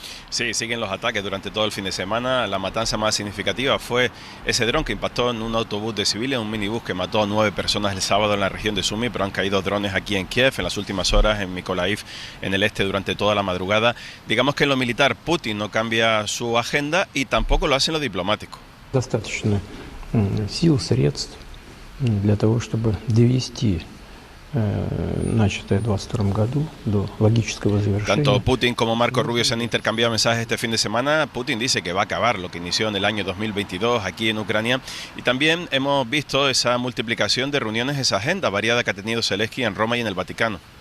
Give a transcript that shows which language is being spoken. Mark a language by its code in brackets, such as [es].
[es] Sí, siguen los ataques durante todo el fin de semana. La matanza más significativa fue ese dron que impactó en un autobús de civiles, un minibús que mató a 9 personas el sábado en la región de Sumy, pero han caído drones aquí en Kiev en las últimas horas, en Mykolaiv, en el este, durante toda la madrugada. Digamos que en lo militar Putin no cambia su agenda y tampoco lo hace en lo diplomático. [ru] Достаточно сил, средств для того, чтобы довести начатое в 2022 году до логического завершения. [es] Tanto Putin como Marco Rubio se han intercambiado mensajes este fin de semana. Putin dice que va a acabar lo que inició en el año 2022 aquí en Ucrania. Y también hemos visto esa multiplicación de reuniones, esa agenda variada que ha tenido Zelensky en Roma y en el Vaticano.